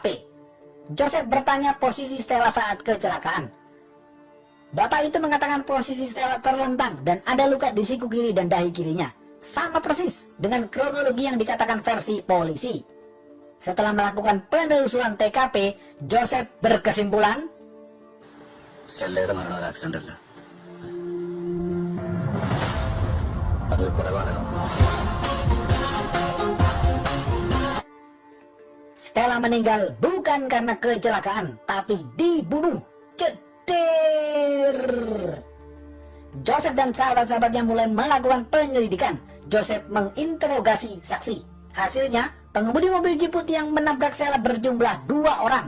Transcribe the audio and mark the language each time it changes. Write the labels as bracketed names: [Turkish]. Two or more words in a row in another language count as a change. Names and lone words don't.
[Indonesian] Joseph bertanya posisi Stella saat kecelakaan. Bapak itu mengatakan posisi Stella terlentang dan ada luka di siku kiri dan dahi kirinya. Sama persis dengan kronologi yang dikatakan versi polisi. Setelah melakukan penelusuran TKP, Joseph berkesimpulan, [Malayalam] സ്റ്റെല്ലയുടെ മരണം ഒരു ആക്സിഡന്റ് അല്ല, അതൊരു കൊലപാതകം. [Indonesian] Stella meninggal bukan karena kecelakaan, tapi dibunuh. Cetir. Joseph dan sahabat-sahabatnya mulai melakukan penyelidikan. Joseph menginterogasi saksi. Hasilnya, pengemudi mobil jeep putih yang menabrak Stella berjumlah 2 orang.